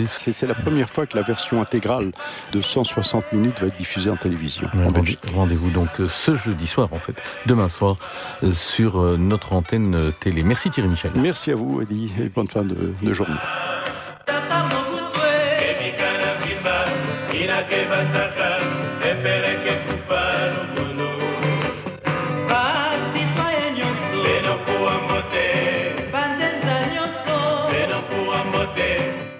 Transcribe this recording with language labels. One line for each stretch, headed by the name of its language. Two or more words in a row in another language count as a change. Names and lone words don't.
French: C'est la première fois que la version intégrale de 160 minutes va être diffusée en télévision. Rendez-vous donc ce jeudi soir, en fait, demain soir, sur notre antenne télé. Merci Thierry Michel. Merci à vous, Eddy, et bonne fin de journée. ke batsaka epereke kufa lufulu
Kongo: basitoye nyonso beno kuwa mbote banzenza nyonso beno kuwa mbote